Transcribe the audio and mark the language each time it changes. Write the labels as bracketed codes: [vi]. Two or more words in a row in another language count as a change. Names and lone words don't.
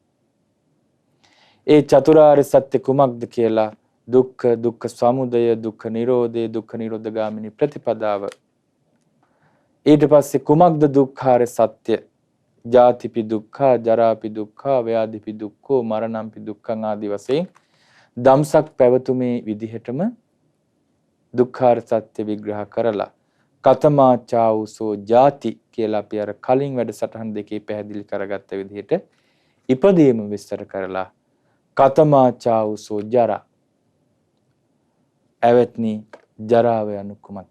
[si] ඒ චතුරාර්ය සත්‍ය කුමක්ද කියලා දුක්ඛ දුක්ඛ සමුදය දුක්ඛ නිරෝධය දුක්ඛ නිරෝධගාමිනී ප්‍රතිපදාව. ඊට පස්සේ කුමක්ද දුක්ඛාර සත්‍ය? [pi] ජාතිපි දුක්ඛා ජරාපි දුක්ඛා ව්‍යාධිපි දුක්ඛෝ මරණම්පි දුක්ඛං [si] ආදී වශයෙන් ධම්සක් පැවතුමේ විදිහටම දුක්ඛාර සත්‍ය විග්‍රහ කරලා [pi] කතමා චාවුසෝ ජාති [si] කියලා අපි අර කලින් වැඩසටහන් දෙකේ පැහැදිලි කරගත්ත විදිහට ඉපදීම විස්තර කරලා [pi] කතමා චාවුසෝ ජරා [si] ඇවත්නි ජරාව යනු කුමක්ද?